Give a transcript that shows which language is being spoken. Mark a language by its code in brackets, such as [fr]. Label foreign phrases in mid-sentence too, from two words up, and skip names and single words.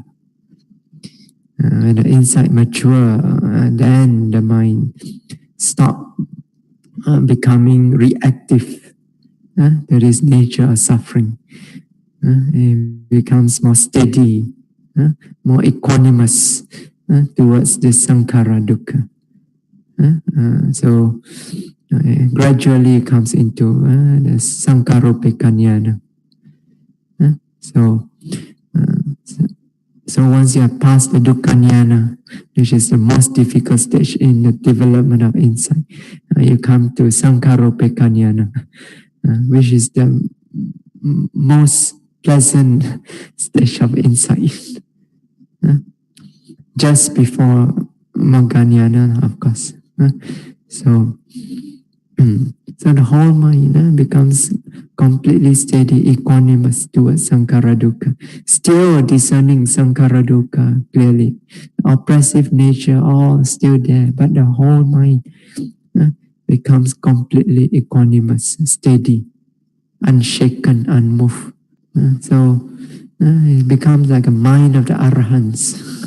[en] When the insight mature, then the mind stop becoming reactive to this nature of suffering. It becomes more steady, more equanimous towards the [pi] sankhara dukkha. [en] So gradually it comes into the sankharopekanyana. So once you have passed the dukkha-jnana, which is the most difficult stage in the development of insight, you come to sankharopekanyana, which is the most pleasant stage of insight. Just before magga-jnana, of course. So the whole mind becomes completely steady, equanimous towards [pi] sankhara dukkha. [en] Still discerning [pi] sankhara dukkha [en] clearly. The oppressive nature all still there, but the whole mind becomes completely equanimous, steady, unshaken, unmoved. So it becomes like a mind of the arahants.